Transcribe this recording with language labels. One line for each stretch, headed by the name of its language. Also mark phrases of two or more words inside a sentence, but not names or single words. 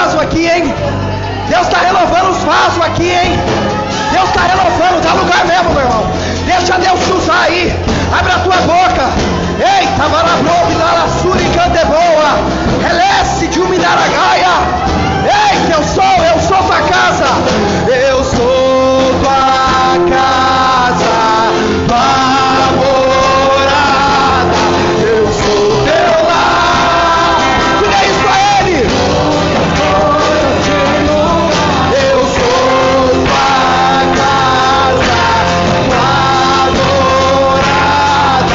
Portuguese: aqui, hein? Deus está renovando os vasos aqui, hein? Deus está renovando, dá lugar mesmo, meu irmão. Deixa Deus te usar aí. Abre a tua boca. Eita, valabrove, lalassuri, candeboa. Relece de uminaragaia. Eita, eu sou tua casa. Eu sou tua casa, tua morada. Eu sou teu lar. Diga isso pra ele. Eu sou tua casa, tua morada.